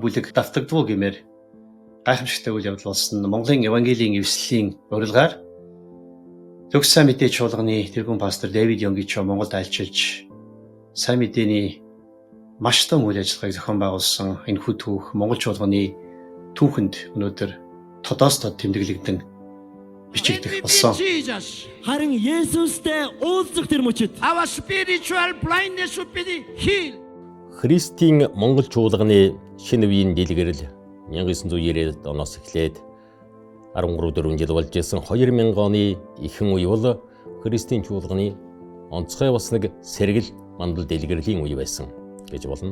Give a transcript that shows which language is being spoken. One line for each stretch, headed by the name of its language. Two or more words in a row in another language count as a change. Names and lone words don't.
Mongolian: бүлэг давтагдвуу гэмээр гайхамшигтай үйл явдал болсон Монголын Евангелийн эвслэлийн урилгаар төгс сайн мэдээ чуулганы тэргүүн пастор Дэвид Ёнгичо Монголд альчилж сайн мэдээний маш том үйл ажиллагааг зохион байгуулсан энэ хүү түүх Монгол чуулганы түүхэнд өнөөдөр тодоос тод тэмдэглэгдэн бичигдэх болсон. Харин Есүстэй уулзах тэр мөчид
English: our spiritual blindness would be healed.
Mongolian: Христийн Монгол чуулганы шинэ үеийн дэлгэрэл 1990-ад оноос эхлээд 13-4 жил болж исэн 2000 оны ихэнх үе бол Христийн чуулганы онцгой бас нэг сэргэл мандал дэлгэрлийн үе байсан гэж болно.